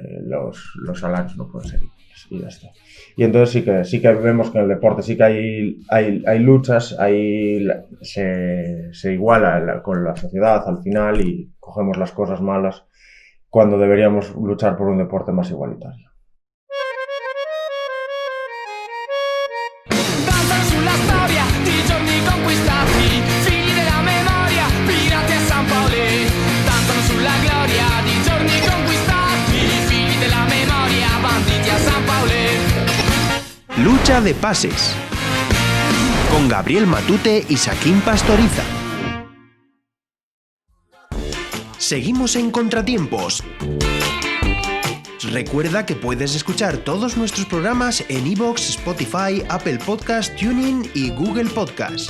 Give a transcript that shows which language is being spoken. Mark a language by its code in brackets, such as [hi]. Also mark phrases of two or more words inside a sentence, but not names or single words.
[es] Los salarios no pueden ser iguales. Y ya está. Y entonces sí que vemos que en el deporte sí que hay luchas, se iguala con la sociedad al final y cogemos las cosas malas cuando deberíamos luchar por un deporte más igualitario. [it] Sulla storia di giorni conquistati, figli della memoria, pirati a San Paoli. Danzano sulla gloria di giorni conquistati, figli della memoria, banditi a San Paoli. [es] Lucha de pases. Con Gabriel Matute y Saquín Pastoriza. Seguimos en Contratiempos. Recuerda que puedes escuchar todos nuestros programas en iVoox, Spotify, Apple Podcast, TuneIn y Google Podcast.